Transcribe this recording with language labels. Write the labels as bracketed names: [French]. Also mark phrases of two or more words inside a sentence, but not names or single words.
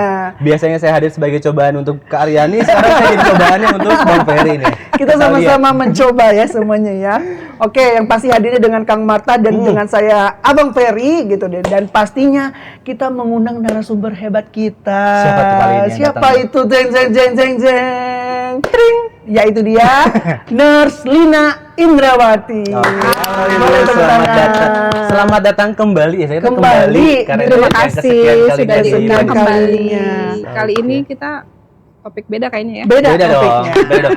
[Indonesian] Biasanya saya hadir sebagai cobaan untuk Kak Aryani, sekarang saya jadi cobaannya untuk Bang Ferry nih. Kita sama-sama mencoba ya semuanya ya. Oke, yang pasti hadirnya dengan Kang Marta dan dengan saya Abang Ferry gitu deh. Dan pastinya kita mengundang narasumber hebat kita. Siapa tuh kali ini yang Siapa datang? itu? Jeng jeng jeng jeng jeng. Tring. Yaitu dia Nurse Lina Indrawati. Boleh tepuk Selamat tangan. datang. Selamat datang kembali ya. Saya Kembali. karena Terima ini yang kasih kesekian kalinya sudah di diundang Indonesia. kembali. Kalinya. Kali Oke. ini kita topik beda kayaknya ya. Beda Beda dong, topiknya. beda dong.